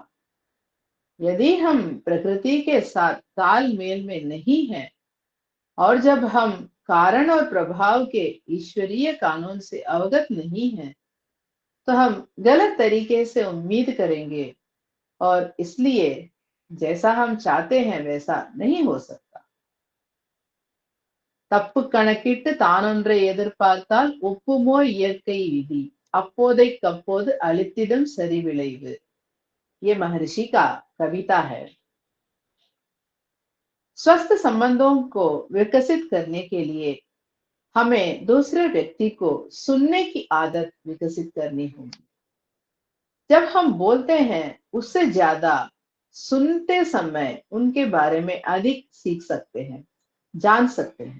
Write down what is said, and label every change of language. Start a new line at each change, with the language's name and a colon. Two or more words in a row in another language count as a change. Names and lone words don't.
Hindi: यदि हम प्रकृति के साथ तालमेल में नहीं हैं, और जब हम कारण और प्रभाव के ईश्वरीय कानून से अवगत नहीं हैं, तो हम गलत तरीके से उम्मीद करेंगे, और इसलिए जैसा हम चाहते हैं वैसा नहीं हो सकता।
Tamil: தப்பு கணக்கிட்டு தானொன்றை எதிர்பார்த்தால் ஒப்புமோ இயற்கை விதி, அப்போதைக்கப்போது அளித்திடும் சரி விளைவு।
Hindi: ये महर्षि का कविता है। स्वस्थ संबंधों को विकसित करने के लिए हमें दूसरे व्यक्ति को सुनने की आदत विकसित करनी होगी। जब हम बोलते हैं, उससे ज्यादा सुनते समय उनके बारे में अधिक सीख सकते हैं, जान सकते हैं।